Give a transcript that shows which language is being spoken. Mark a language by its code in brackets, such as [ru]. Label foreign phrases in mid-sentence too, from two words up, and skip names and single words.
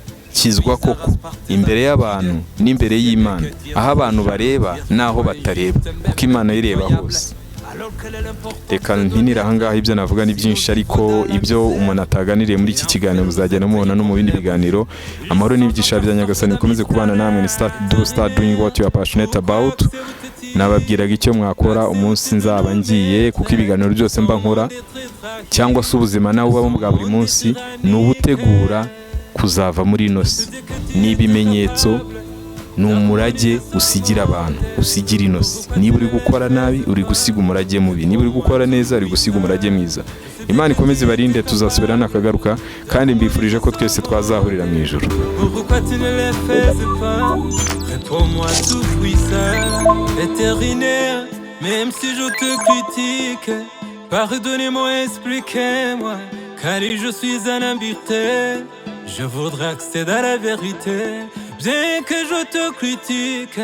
[rw] Kizwa koko imbere y'abantu n'imbere y'Imana, aho abantu bareba naho batareba, kuko Imana ireba hose. Reka ntinira ahangaha, ibyo navuga ni byinshi, ariko ibyo umuntu ataganiriye muri iki kiganiro muzagenda mubona no mu bindi biganiro. Amahoro n'ibyigisho bya Nyagasani bikomeze kubana namwe. [en] Ni start doing what you are passionate about. [rw] Nababwiraga icyo mwakora umunsi nzaba ngiye, kuko ibiganiro byose mba nkora cyangwa se ubuzima nawe ubamo bwa buri munsi, ni ubutegura kuzava muri ino si. Ni ibimenyetso, ni umurage usigira abantu, usigira ino si. Niba uri gukora nabi, uri gusiga umurage mubi. Niba uri gukora neza, uri gusiga umurage mwiza. Imana ikomeze barinde, tuzasubirana akagaruka, kandi mbifurije ko twese twazahurira mu ijuru. [fr] Réponds-moi tout puissant, vétérinaire, même si je te critique, pardonnez-moi, expliquez-moi, car je suis un imbécile. Je voudrais accéder à la vérité, bien que je te critique.